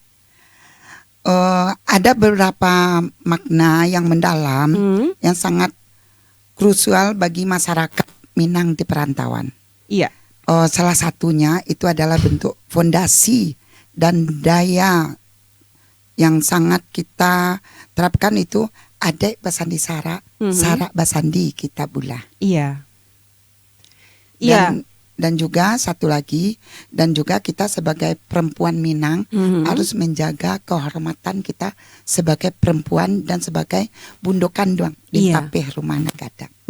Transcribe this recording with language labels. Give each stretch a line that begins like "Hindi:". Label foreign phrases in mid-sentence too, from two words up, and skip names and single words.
Indonesian: Ada beberapa makna yang mendalam yang sangat krusial bagi masyarakat Minang di perantauan. Iya. Salah satunya itu adalah bentuk fondasi dan daya yang sangat kita terapkan itu
Minangkabau: adek basandi sarak, sarak basandi kita bulah.
Indonesian: Iya. Iya. Dan juga satu lagi, dan juga kita sebagai perempuan Minang harus menjaga kehormatan kita sebagai perempuan dan sebagai
Minangkabau: bundo kandung di tapeh rumah gadang.